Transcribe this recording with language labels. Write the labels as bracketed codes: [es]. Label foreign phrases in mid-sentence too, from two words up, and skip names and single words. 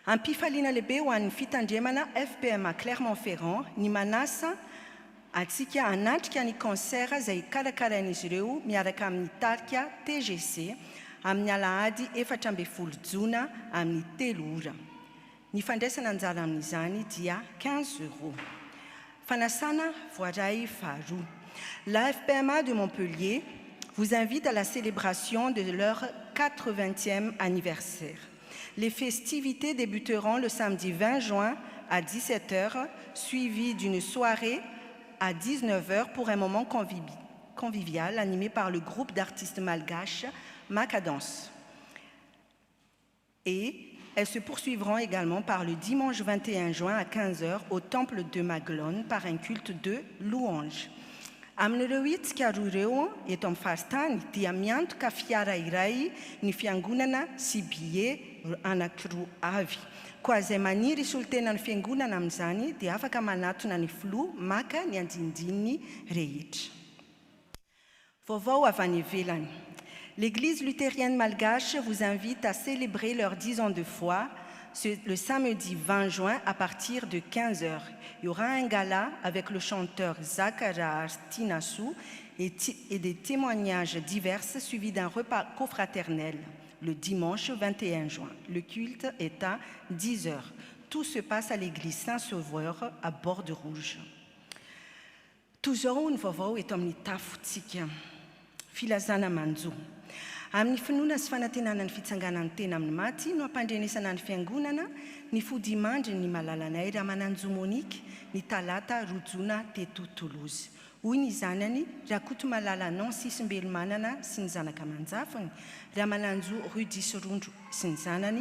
[mg] Ampifaliana lehibe ho an'ny fitandremana FPMA Clermont-Ferrand ny manasa atsika hanatrika ny kansera izay karakarain'izy ireo miaraka amin'ny tarika TGC amin'ny alahady 14 jona amin'ny 3 ora. Ny fandraisana anjara amin'izany dia 15 €. Fanasana voaray faharoa. [fr] La FPMA de Montpellier vous invite à la célébration de leur 80e anniversaire. Les festivités débuteront le samedi 20 juin à 17 h, suivi d'une soirée à 19 h pour un moment convivial animé par le groupe d'artistes malgaches Macadance. Et elles se poursuivront également par le dimanche 21 juin à 15 h au temple de Maglone par un culte de louange. [mg] Amin'ireo itsikaroireo eto amin'ny faritany dia miantoka fiara iray ny fiangonana sy billet anankiroa avy. Koa izay maniry solotena ny fiangonana amin'izany dia afaka manatona ny filoha maka ny andindininy rehetra. Vaovao avy any ivelany. [fr] L'Église luthérienne malgache vous invite à célébrer leurs 10 ans de foi le samedi 20 juin à partir de 15 h. Il y aura un gala avec le chanteur Zakara Tinassou et des témoignages divers suivis d'un repas confraternel le dimanche 21 juin. Le culte est à 10 h. Tout se passe à l'église Saint-Sauveur à Borde-Rouge. Toujours une [mg] vaovao eto amin'ny tafontsika. Filazana manjo. Amin'ny finoana sy fanantenana ny fitsanganan'ny tena amin'ny maty no ampandrenesana ny fiangonana ny fodimandry ny malalanay Ramananjo Monique ny talata rojona teto Toulouse. Hoy ny zanany Rakoto Malala Nancy Simbelmanana sy ny zanaka manjafany Ramananjo Rudisirondro sy ny zanany.